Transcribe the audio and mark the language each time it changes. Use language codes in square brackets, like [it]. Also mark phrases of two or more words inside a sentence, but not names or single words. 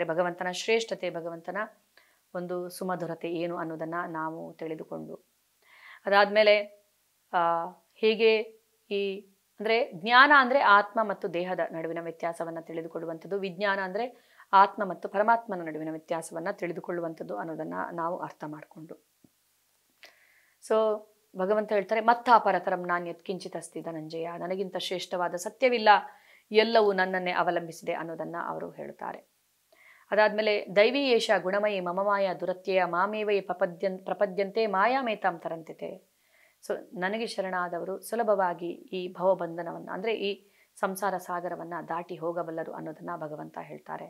[kn] ಭಗವಂತನ ಶ್ರೇಷ್ಠತೆ, ಭಗವಂತನ ಒಂದು ಸುಮಧುರತೆ ಏನು ಅನ್ನೋದನ್ನು ನಾವು ತಿಳಿದುಕೊಂಡು ಅದಾದಮೇಲೆ ಹೇಗೆ ಈ ಅಂದರೆ ಜ್ಞಾನ ಅಂದರೆ ಆತ್ಮ ಮತ್ತು ದೇಹದ ನಡುವಿನ ವ್ಯತ್ಯಾಸವನ್ನು ತಿಳಿದುಕೊಳ್ಳುವಂಥದ್ದು, ವಿಜ್ಞಾನ ಅಂದರೆ ಆತ್ಮ ಮತ್ತು ಪರಮಾತ್ಮನ ನಡುವಿನ ವ್ಯತ್ಯಾಸವನ್ನು ತಿಳಿದುಕೊಳ್ಳುವಂಥದ್ದು ಅನ್ನೋದನ್ನು ನಾವು ಅರ್ಥ ಮಾಡಿಕೊಂಡು. ಸೊ ಭಗವಂತ ಹೇಳ್ತಾರೆ, [sa] ಮತ್ತಾಪರತರಂ ನಾನು ಯತ್ಕಿಂಚಿತ್ ಅಸ್ತಿ ಧನಂಜಯ, [kn] ನನಗಿಂತ ಶ್ರೇಷ್ಠವಾದ ಸತ್ಯವಿಲ್ಲ, ಎಲ್ಲವೂ ನನ್ನನ್ನೇ ಅವಲಂಬಿಸಿದೆ ಅನ್ನೋದನ್ನು ಅವರು ಹೇಳುತ್ತಾರೆ. [sa] ಅದಾದಮೇಲೆ ದೈವೀ ಏಷ ಗುಣಮಯಿ ಮಮಮಾಯ ದುರತ್ಯಯ ಮಾಮೇವೈ ಪ್ರಪದ್ಯಂತೆ ಮಾಯಾಮೇತಾಂ ತರಂತಿತೆ. [kn] ಸೊ ನನಗೆ ಶರಣಾದವರು ಸುಲಭವಾಗಿ ಈ ಭವಬಂಧನವನ್ನು ಅಂದರೆ ಈ ಸಂಸಾರ ಸಾಗರವನ್ನು ದಾಟಿ ಹೋಗಬಲ್ಲರು ಅನ್ನೋದನ್ನು ಭಗವಂತ ಹೇಳ್ತಾರೆ.